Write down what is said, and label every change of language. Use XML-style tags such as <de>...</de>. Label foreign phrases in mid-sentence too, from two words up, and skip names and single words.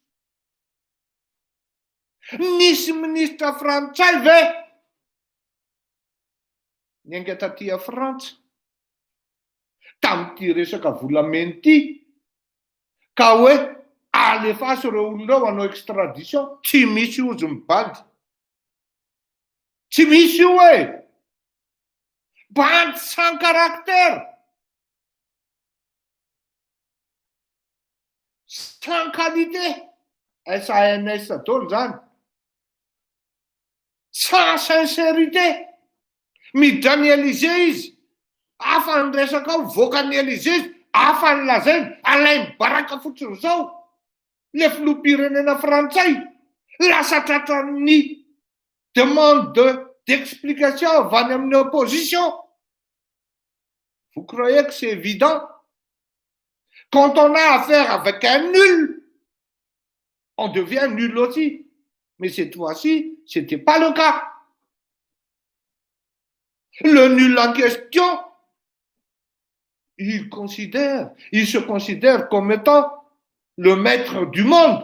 <mg>Nisy ministra frantsay ve niainga taty Frantsa tamin'ity resaka volamena ity ka hoe alefasy ireo olonareo hanao extradition. Tsy misy ozy mibady. Tsy misy io hoe</mg> <fr>bande sans caractère, sans qualité, SANS</fr> <mg>daholo zany,</mg> <fr>sans sincérité.</fr> <mg>Miditra ny Élysée izy, afa ny resaka ao, voaka ny Élysée izy, afa ny lazainy, alainy baraka fotsiny zao le filoham-pirenena frantsay, lasa tratran'ny</mg> <fr>demande d'explication</fr> <mg>avy any amin'ny opposition.</mg> <fr>Vous croyez que c'est évident? Quand on a affaire avec un nul, on devient nul aussi. Mais cette fois-ci, ce n'était pas le cas. Le nul en question, il se considère comme étant le maître du monde.</fr>